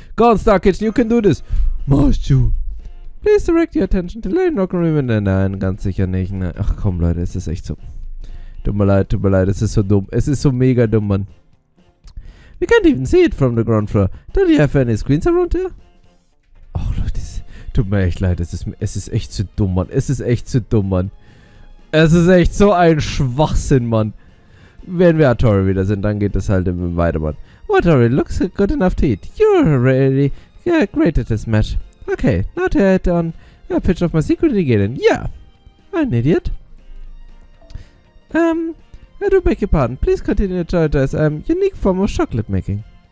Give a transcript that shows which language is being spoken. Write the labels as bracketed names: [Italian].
[English] Go on, Star Kitchen, you can do this. Must you? Please direct your attention to Lane Knocknoria. [German] Nein, ganz sicher nicht. Ne. Ach komm, Leute, es ist echt so. Tut mir leid, es ist so dumm. Es ist so mega dumm, Mann. [English] We can't even see it from the ground floor. Don't you have any screens around here? [German] Oh, Leute, tut mir echt leid. Es ist echt zu dumm, Mann. Es ist echt zu dumm, Mann. Es ist echt so ein Schwachsinn, Mann. Wenn wir Atori wieder sind, dann geht es halt weiter, Mann. [English] Atori looks good enough to eat. You're really great at this match. Okay, now to add on a pitch of my secret ingredient. Yeah, an idiot. I do beg your pardon. Please continue to enjoy this unique form of chocolate making.